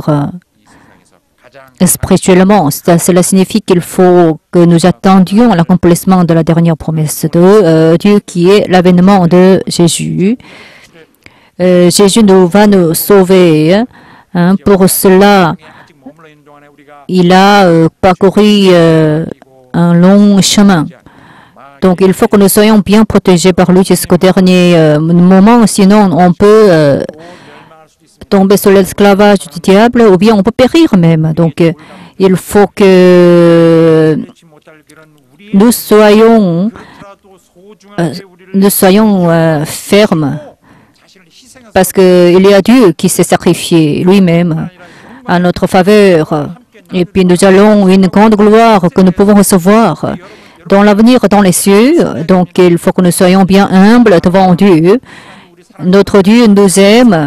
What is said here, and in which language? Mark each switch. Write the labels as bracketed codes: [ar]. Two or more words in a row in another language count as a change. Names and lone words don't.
[ko] 가장 [fr] spirituellement. Cela signifie qu'il faut que nous attendions l'accomplissement de la dernière promesse de Dieu qui est l'avènement de Jésus. Jésus va nous sauver. Hein. Pour cela, [ko] 아직 머물러 있는 동안에 우리가 [fr] il a parcouru un long chemin. Donc, il faut que nous soyons bien protégés par lui jusqu'au dernier moment, sinon on peut [ko] 멸망할 수도 있습니다. [fr] tomber sous l'esclavage du diable ou bien on peut périr même. Donc, il faut que [ko] 그렇지 못할 그런 우리의 [fr] nous soyons, [ko] 그렇더라도 소중한 우리를 [fr] nous soyons fermes [ko] 자신을 희생해서 [fr] parce qu'il y a Dieu qui s'est sacrifié lui-même à notre faveur. Et puis nous allons une grande gloire que nous pouvons recevoir dans l'avenir, dans les cieux. Donc il faut que nous soyons bien humbles devant Dieu. Notre Dieu nous aime.